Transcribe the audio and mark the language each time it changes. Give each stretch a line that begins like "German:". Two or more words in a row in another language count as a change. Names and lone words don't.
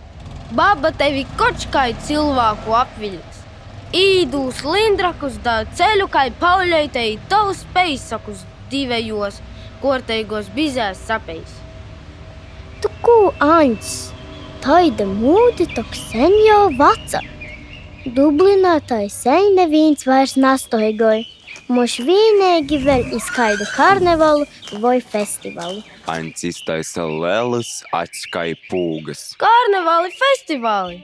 Latgalian: Baba tevi kočkai cilvēku apviļks. Īdūs lindrakus da ceļu kai pauļeitei tavus peisakus divējos korteigos bizēs sapējis. Tu ko, Aņts? Taida mūdi tok sen jau vaca. Dublinā tai sen neviens vairs nastoigoja. Moš vienīgi vēl izskaidu karnevalu vai festivālu. Ains iztaisa lelus atskai pūgas. Karnevāli festivāli!